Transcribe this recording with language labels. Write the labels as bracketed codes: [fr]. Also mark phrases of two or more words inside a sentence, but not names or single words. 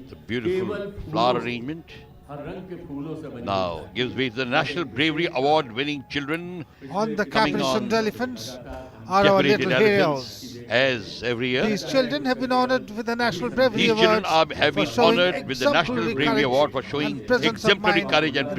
[en] It's a beautiful flower arrangement. [hi] हर रंग के फूलों से बनी। [en] Now gives way to the National Bravery Award winning children. On the coming caparisoned on elephants are our decorated little elephants, heroes. as every year. These children have been honored with the National Bravery These children Award have for been showing honored with the National exemplary Bravery courage Award for showing and presence of exemplary mind courage and